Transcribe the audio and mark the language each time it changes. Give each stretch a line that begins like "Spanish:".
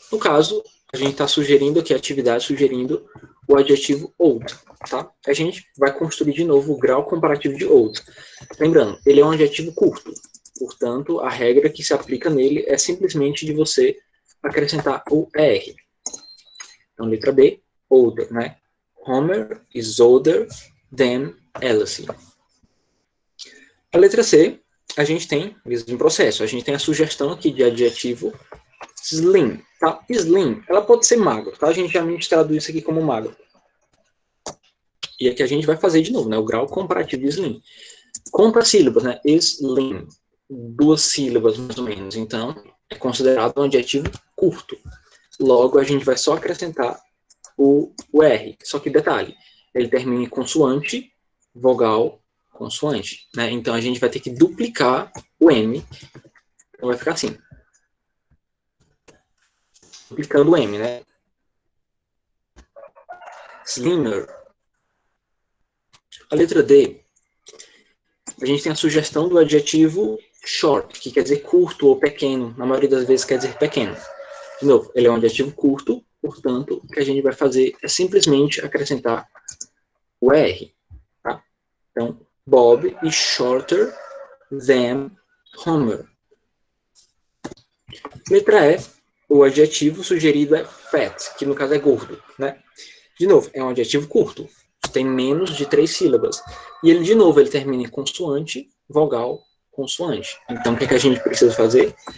Portuguese: No caso, a gente está sugerindo aqui, a atividade sugerindo o adjetivo old, tá? A gente vai construir de novo o grau comparativo de old. Lembrando, ele é um adjetivo curto, portanto, a regra que se aplica nele é simplesmente de você acrescentar o ER. Então, letra B, older, né?
English: Homer is older than Alice.
Portuguese: A letra C, a gente tem, mesmo processo, a gente tem a sugestão aqui de adjetivo slim, tá? Slim, ela pode ser magro, tá? A gente geralmente traduz isso aqui como magro. E aqui a gente vai fazer de novo, né? O grau comparativo de slim. Conta sílabas, né? Slim, 2 sílabas mais ou menos. Então, é considerado um adjetivo curto. Logo, a gente vai só acrescentar o R. Só que detalhe, ele termina em consoante, vogal, consoante, né? Então a gente vai ter que duplicar o M. Então vai ficar assim. Duplicando o M, né? Slimmer. A letra D, a gente tem a sugestão do adjetivo short, que quer dizer curto ou pequeno. Na maioria das vezes quer dizer pequeno. De novo, ele é um adjetivo curto, portanto, o que a gente vai fazer é simplesmente acrescentar o R. Tá? Então,
English: Bob is shorter than Homer.
Portuguese: Letra E, o adjetivo sugerido é fat, que no caso é gordo, né? De novo, é um adjetivo curto, tem menos de 3 sílabas. E ele, de novo, ele termina em consoante, vogal, consoante. Então, o que a gente precisa fazer?